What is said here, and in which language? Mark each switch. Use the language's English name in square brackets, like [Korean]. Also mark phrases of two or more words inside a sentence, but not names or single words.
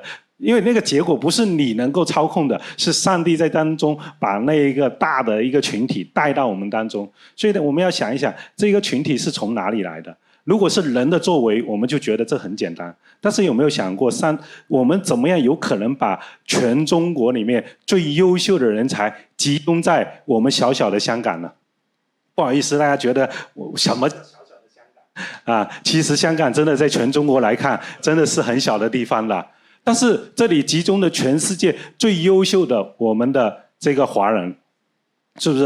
[Chinese] 因為那個結果不是你能夠操控的，是上帝在當中把那一個大的一個群體帶到我們當中。所以呢，我們要想一想，這個群體是從哪裡來的？如果是人的作為，我們就覺得這很簡單。但是有沒有想過，我們怎麼樣有可能把全中國裡面最優秀的人才集中在我們小小的香港呢？不好意思，大家覺得什麼小小的香港其實香港真的在全中國來看，真的是很小的地方了。但是這裡集中的全世界最優秀的我們的這個華人，是不是？